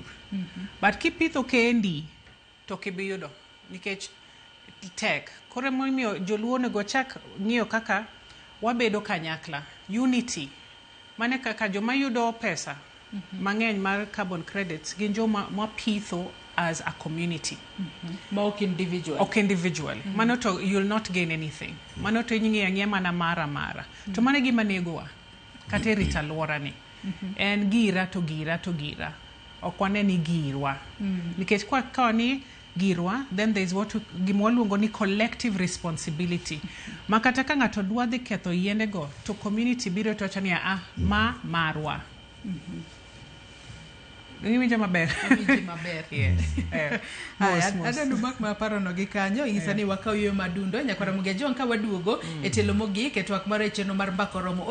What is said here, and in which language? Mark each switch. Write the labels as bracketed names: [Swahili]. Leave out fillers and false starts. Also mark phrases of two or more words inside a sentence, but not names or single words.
[Luo (Kenya and Tanzania)] But kipitho kendi to kibiyudo nikech tek. Koro momiyo joluo nego chak ng'iyo kaka wabedo kanyakla, unity. Mane kaka joma yudo pesa mang'eny mar [English] carbon credits [Luo (Kenya and Tanzania)] gin joma pitho [English] as a community. [Luo (Kenya and Tanzania)] Ok individual. Ok individual. Mano to [English] you'll not gain anything. [Luo (Kenya and Tanzania)] Mano to ing'e mana mara. To mane gima negowa kata rita alwora ni. En gira to gira. Ok wane ni girwa. Nikech kwa ni girwa, [English] then there is what [Luo (Kenya and Tanzania)] gimwaluongo ni [English] collective responsibility. [Luo (Kenya and Tanzania)] Makata ka ng'ato dwa dhi ketho yiende go to community biro to wacho ni marwa. Winjo maber. Yes. Adanu mak ma paro no gi kanyo ingisa ni wakaw yo madundo nyakwara mugia jon ka waduogo e telo mogik e twak mar cheno mar Mbako Romo.